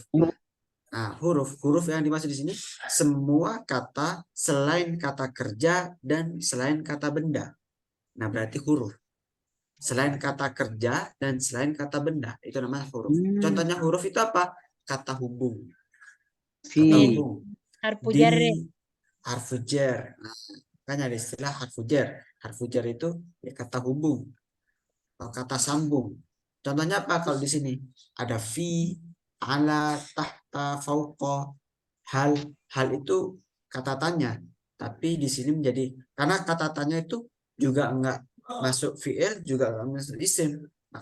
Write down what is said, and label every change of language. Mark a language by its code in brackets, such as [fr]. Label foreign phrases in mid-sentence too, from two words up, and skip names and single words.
[id] Nah, huruf yang dimaksud di sini semua kata selain kata kerja dan selain kata benda. Nah, berarti huruf. Selain kata kerja dan selain kata benda, itu namanya huruf. Contohnya huruf itu apa? Kata hubung. Kata hubung. [ar] Harfu jar. Harfu jar. [id] Nah, makanya ada istilah [ar] harfu jar. Harfu jar [id] itu ya kata hubung atau kata sambung. Contohnya apa kalau di sini? [ar] Ada fi, ala, tahta, fauqa. [id] Hal itu kata tanya. Tapi di sini menjadi karena kata tanya itu juga enggak masuk fi'il, juga enggak masuk isim.